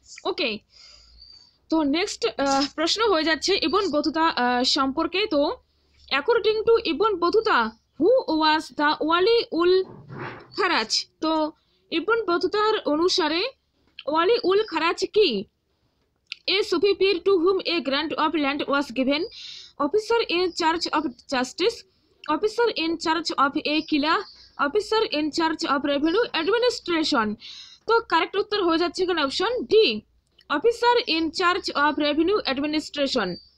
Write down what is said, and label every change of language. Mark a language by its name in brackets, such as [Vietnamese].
[Bangla] ওকে, তো নেক্সট প্রশ্ন হয়ে যাচ্ছে ইবন বতুতা সম্পর্কে। [English] তো according to Ibn Battuta who was the ওয়ালি উল খারাজ? [Bangla] তো ইবন বতুতার অনুসারে ওয়ালি উল খারাজ কি? [English] A Sufi peer to whom a grant of land was given, officer in charge of justice, officer in charge of a kila, officer in charge of revenue administration. [Bangla] তো correct উত্তর হয়ে যাচ্ছে এখানে option D, [English] Officer in charge of revenue administration.